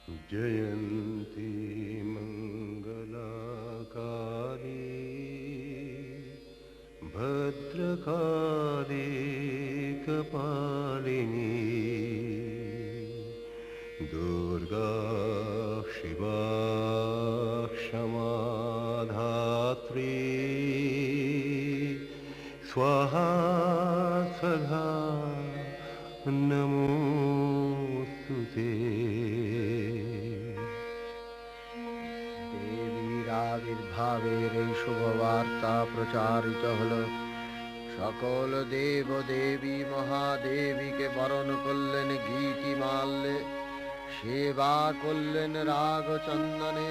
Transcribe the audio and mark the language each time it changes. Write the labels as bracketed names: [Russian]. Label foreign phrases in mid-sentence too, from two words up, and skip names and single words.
[Sanskrit] जयन्ती मङ्गलाकाली भद्रकाली कपालिनी दुर्गा शिवा क्षमा धात्री स्वाहा सदा नमोस्तुते। [Bangla] দেবীর আবির্ভাবের এই শুভবার্তা প্রচারিত হল। সকল দেব দেবী মহাদেবীকে বরণ করলেন গীতিমাল্যে, সেবা করলেন রাগ চন্দনে।